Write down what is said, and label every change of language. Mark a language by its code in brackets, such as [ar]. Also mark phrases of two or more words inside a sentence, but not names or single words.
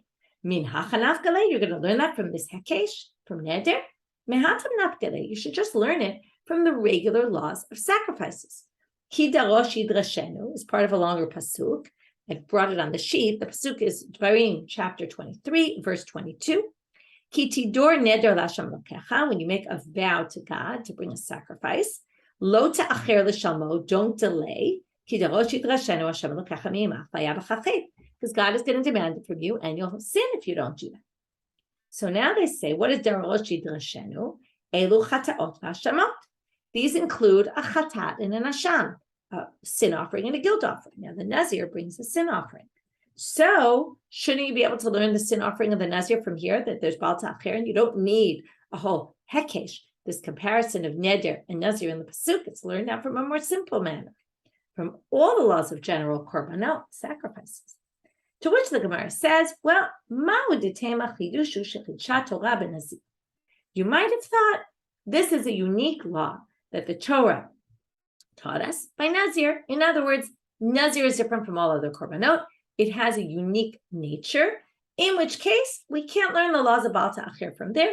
[he] מהכא נפקא, [en] you're going to learn that from this heikesh, from neder? [he] מהתם נפקא, [en] you should just learn it from the regular laws of sacrifices. [he] כי דרש ידרשנו [en] is part of a longer pasuk. I brought it on the sheet. The pasuk is Devarim, chapter 23, verse 22. [he] כי תדר נדר לה' אלוקיך, [en] when you make a vow to God to bring a sacrifice, [he] לא תאחר לשלמו, [en] don't delay, [he] כי דרש ידרשנו ה' אלוקיך מעמך והיה בך חטא, [en] because God is going to demand it from you, and you'll sin if you don't do that. So now they say, what is [he] דרש ידרשנו? אלו חטאות ואשמות. [en] These include a chatat and an asham, a sin offering and a guilt offering. Now the nazir brings a sin offering. So shouldn't you be able to learn the sin offering of the nazir from here, that there's [he] בל תאחר, [en] and you don't need a whole heikesh, this comparison of neder and nazir in the pasuk. It's learned out from a more simple manner, from all the laws of general korbanot, sacrifices. To which the Gemara says, well, [arc] מהו דתימא חידוש שחידשה תורה בנזיר. [en] You might have thought this is a unique law that the Torah taught us by nazir. In other words, nazir is different from all other korbanot. It has a unique nature, in which case we can't learn the laws of [he] בל תאחר [en] from there.